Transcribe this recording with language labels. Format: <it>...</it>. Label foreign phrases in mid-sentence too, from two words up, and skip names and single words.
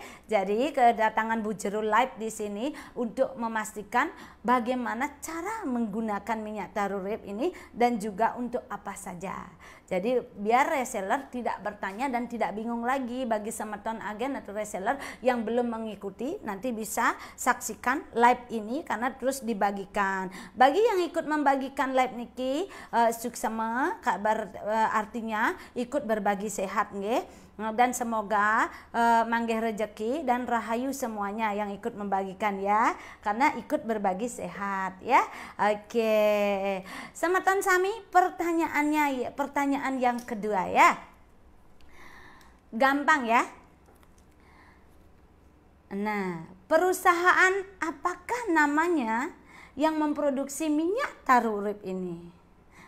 <id>Jadi kedatangan Bu Jero live di sini untuk memastikan bagaimana cara menggunakan minyak taurip ini dan juga untuk apa saja. Jadi biar reseller tidak bertanya dan tidak bingung lagi. Bagi semeton agen atau reseller yang belum mengikuti, nanti bisa saksikan live ini karena terus dibagikan. Bagi yang ikut membagikan live niki, suksema kabar, artinya ikut berbagi sehat nggih. Dan semoga manggih rezeki dan rahayu semuanya yang ikut membagikan ya, karena ikut berbagi sehat ya. Oke,</id> <ban>semeton sami,</ban> <id>pertanyaan yang kedua ya, gampang ya. Nah, perusahaan apakah namanya yang memproduksi minyak taurip ini?</id>